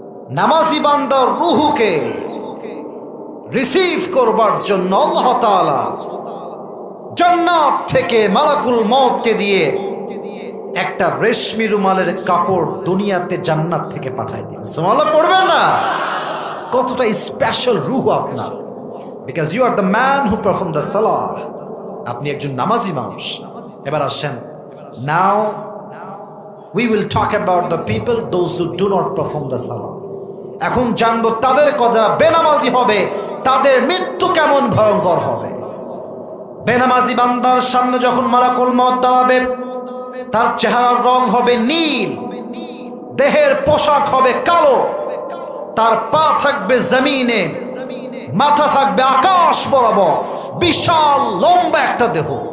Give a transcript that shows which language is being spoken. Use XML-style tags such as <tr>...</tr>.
<bn>নামাজি বান্দার রূহকে রিসিভ করবার জন্য আল্লাহ তাআলা জান্নাত থেকে মালাকুল মউতকে দিয়ে একটা রেশমি রুমালের কাপড় দুনিয়াতে জান্নাত থেকে পাঠায় দিন। সুবহানাল্লাহ পড়বেন না? কতটা স্পেশাল রূহ আপনার,</bn> <en>Because you are the man who perform the সালাহ।</en> <bn>আপনি একজন নামাজি মানুষ। এবার আসেন,</bn> <en>Now we will talk about the people those who do not perform the salah.</en> <bn>এখন জানবো তাদের কথা, বেনামাজি হবে, তাদের মৃত্যু কেমন ভয়ঙ্কর হবে। বেনামাজি বান্দার সামনে যখন মালাকুল মউত দাঁড়াবে, তার চেহারার রং হবে নীল, দেহের পোশাক হবে কালো, তার পা থাকবে জমিনে, মাথা থাকবে আকাশ বরাবর, বিশাল লম্বা একটা দেহ।</bn>